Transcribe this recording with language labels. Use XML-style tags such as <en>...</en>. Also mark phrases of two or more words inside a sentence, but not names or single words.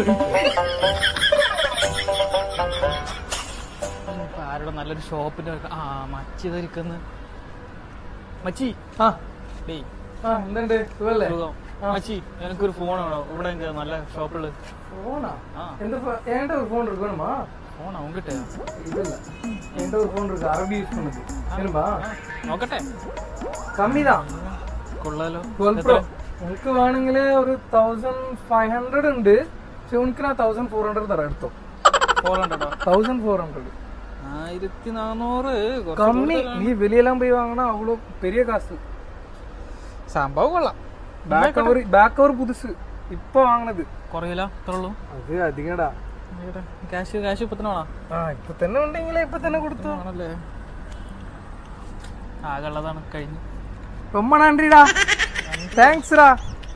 <ml>ആരുടെ നല്ലൊരു ഷോപ്പിന്റെ മച്ചി ധരിക്കുന്ന മച്ചി. എന്തുണ്ട് സുഖല്ലേ? മച്ചി എനിക്കൊരു ഫോൺ വേണോ? ഇവിടെ നല്ല ഷോപ്പുള്ള ഫോണാ? എന്റെ ഒരു ഫോൺ</ml> <ta>இருக்கு வேணுமா? ஃபோனா உங்கிட்ட? இல்ல, என்கிட்ட ஒரு ஃபோன் இருக்கு, அரபி யூஸ் பண்ணுது. வேணுமா?</ta> <ml>നോക്കട്ടെ. കമ്മിதான். കൊള്ളാലോ. 12 Pro എനിക്ക് വേണമെങ്കിൽ ഒരു 1500 ഉണ്ട്. പക്ഷെ ഉനക്ക് ഞാൻ 1400 തരാം. എടുത്തോ. 400 1400 1400 കമ്മി. നീ വെളിയെല്ലാം പോയി വാങ്ങണ</ml> <ta>அவ்வளோ பெரிய காசு.</ta> <ml>സംഭവം കൊള്ളാം. ബാക്ക് കവർ പുതുസ് ഇപ്പൊ വാങ്ങണത്. കുറയില്ല, അത്രേ ഉള്ളൂ. അത് അധികടാ. ക്യാഷ് ഇപ്പൊ തന്നെ വേണോ? ഇപ്പൊ തന്നെ ഉണ്ടെങ്കിൽ ഇപ്പൊ തന്നെ കൊടുത്തു ആണല്ലേ? ആകെ ഉള്ളതാണ് കഴിഞ്ഞു.</ml> <ta>ரொம்ப நன்றிடா. தேங்க்ஸ்டா.</ta>